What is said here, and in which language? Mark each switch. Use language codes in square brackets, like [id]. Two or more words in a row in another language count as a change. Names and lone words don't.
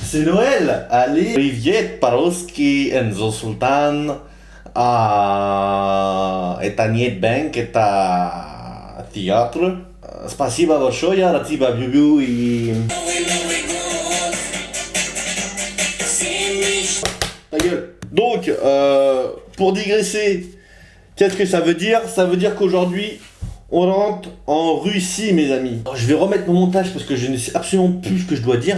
[fr] C'est Noël! Allez, [ru] привет, по-русски, Enzo Sultan. Это нет банк, это театр. Спасибо большое, я тебя люблю и... [fr] Ta gueule. Donc, pour digresser, qu'est-ce que ça veut dire? Ça veut dire qu'aujourd'hui, on rentre en Russie, mes amis. Alors, je vais remettre mon montage parce que je ne sais absolument plus ce que je dois dire.